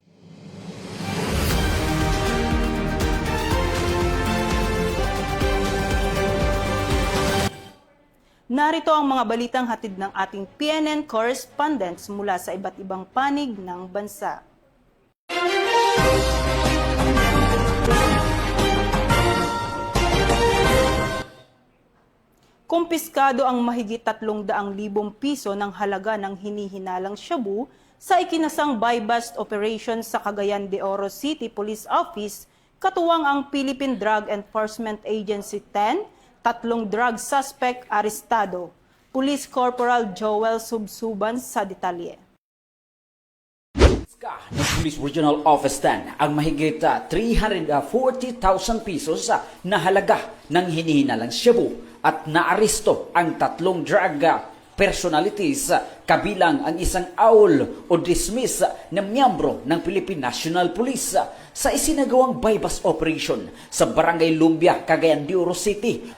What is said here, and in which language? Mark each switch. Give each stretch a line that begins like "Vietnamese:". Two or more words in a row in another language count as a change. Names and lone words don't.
Filipino: Narito ang mga balitang hatid ng ating PNN correspondents mula sa iba't ibang panig ng bansa. Kumpiskado ang mahigit 300,000 piso ng halaga ng hinihinalang shabu sa ikinasang
English: buy-bust operation
Filipino: sa Cagayan de Oro City Police Office, katuwang ang Philippine Drug Enforcement Agency 10, 3
English: drug suspect
Filipino: arestado. Police Corporal Joel Subsuban sa detalye. Ng Police Regional Office 10 ang mahigit 340,000 pesos na halaga ng hinihinalang shabu at naaresto ang 3
English: drug personalities
Filipino: kabilang ang isang aul o dismiss na miyembro ng Philippine National Police sa isinagawang
English: buy-bust operation
Filipino: sa Barangay Lumbia, Cagayan de Oro City.